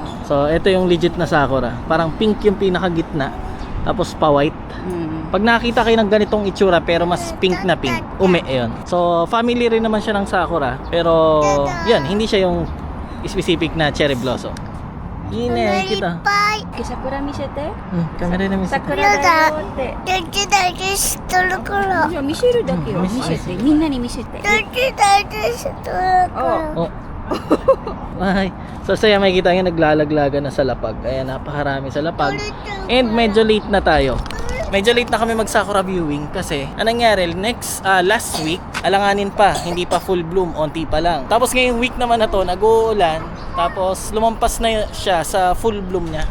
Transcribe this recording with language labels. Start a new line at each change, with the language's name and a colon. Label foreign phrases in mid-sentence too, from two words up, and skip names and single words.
Filipino: So, ito yung legit na sakura. Parang pink yung pinakagitna, tapos pa-white. Pag nakita kayo ng ganitong itsura pero mas pink na pink, ume yun. So, family rin naman siya ng sakura. Pero, yan, hindi siya yung specific na
English: cherry blossom.
Filipino: Ine, kita.
Japanese: 桜見せて?
Filipino: Kamera na mismo.
Japanese: 桜だよって. 大事大事しとるから. 見せるだけよ。見せて。みんなに見せて。大事大事しとるから. Oh. Ay.
Filipino: So saya may kita yung naglalaglagan na sa lapag. Kaya napakarami sa lapag. And medyo late na tayo. Medyo late na kami mag-sakura viewing kasi anong nangyari
English: last week
Filipino: alanganin pa, hindi pa
English: full bloom,
Filipino: onti pa lang. Tapos ngayong week naman na to nag-uulan, tapos lumampas na siya sa
English: full bloom
Filipino: niya.